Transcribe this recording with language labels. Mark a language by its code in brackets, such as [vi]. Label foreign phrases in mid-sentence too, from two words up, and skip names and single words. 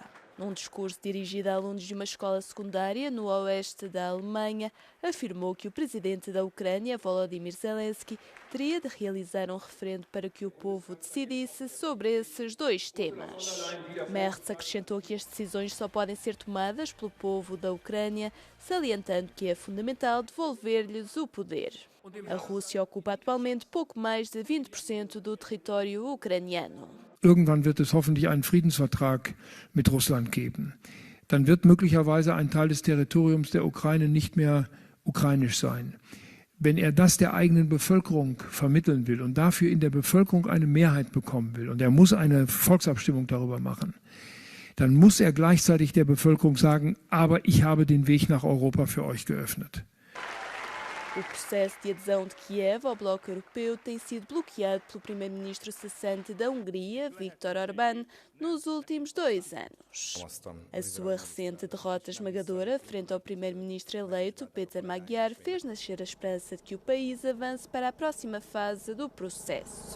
[pt] Num discurso dirigido a alunos de uma escola secundária no oeste da Alemanha, afirmou que o presidente da Ucrânia, Volodymyr Zelensky, teria de realizar um referendo para que o povo decidisse sobre esses 2 temas. Merz acrescentou que as decisões só podem ser tomadas pelo povo da Ucrânia, salientando que é fundamental devolver-lhes o poder. A Rússia ocupa atualmente pouco mais de 20% do território ucraniano. [de] Irgendwann wird es hoffentlich einen Friedensvertrag mit Russland geben. Dann wird möglicherweise ein Teil des Territoriums der Ukraine nicht mehr ukrainisch sein. Wenn er das der eigenen Bevölkerung vermitteln will und dafür in der Bevölkerung eine Mehrheit bekommen will, und er muss eine Volksabstimmung darüber machen, dann muss er gleichzeitig der Bevölkerung sagen, aber ich habe den Weg nach Europa für euch geöffnet. [pt] O processo de adesão de Kiev ao bloco europeu tem sido bloqueado pelo primeiro-ministro cessante da Hungria, Viktor Orbán, nos últimos 2 anos. A sua recente derrota esmagadora frente ao primeiro-ministro eleito, Péter Magyar, fez nascer a esperança de que o país avance para a próxima fase do processo.